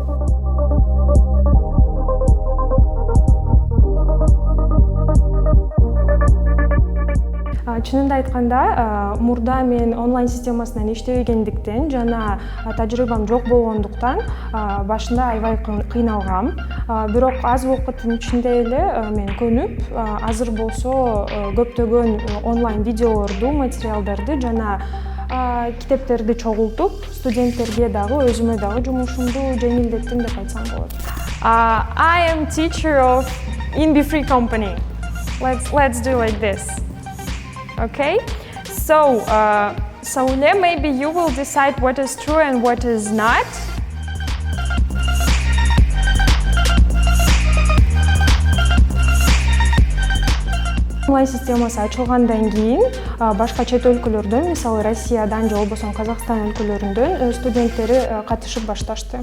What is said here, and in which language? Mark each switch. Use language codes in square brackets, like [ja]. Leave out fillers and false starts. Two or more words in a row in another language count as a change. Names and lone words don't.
[ky] Чынында айтканда, мурда мен онлайн системасынан иштебегендиктен жана тажрыйбам жок болгондуктан башында аябай кыйналгам. Бирок аз убакыттын ичинде эле мен көнүп, азыр болсо көптөгөн онлайн видеолорду, материалдарды жана китептерди чогултуп, студенттерге дагы, өзүмө дагы жумушумду жеңилдеттим деп айтсам болот. [en] I am teacher in BeFree company. Let's do like this. Okay, so Saule, maybe you will decide what is true and what is not. [ky] Онлайн системасы ачылгандан кийин башка чет өлкөлөрдөн, мисалы Россиядан же болбосо Казакстан өлкөлөрүндөн студенттери катышып башташты.